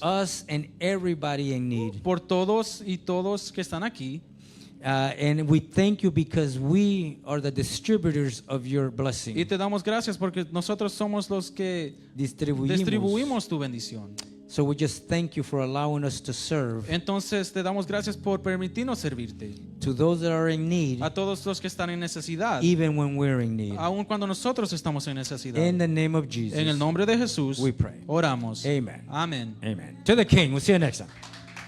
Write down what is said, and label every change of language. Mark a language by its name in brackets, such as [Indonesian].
[English] us and everybody in need. [Spanish] por todos y todos que están aquí. [English] And we thank you because we are the distributors of your blessing. [Spanish] Y te damos gracias porque nosotros somos los que distribuimos tu bendición. [English] So we just thank you for allowing us to serve [Spanish] Entonces te damos gracias por permitirnos servirte. [English] to those that are in need, [Spanish] A todos los que están en necesidad, [English] even when we're in need. [Spanish] aun cuando nosotros estamos en necesidad. [English] In the name of Jesus. [Spanish] En el nombre de Jesús, [English] we pray. [Spanish] oramos. [English] Amen. [Spanish] Amén. [English] Amen. To the King. We'll see you next time.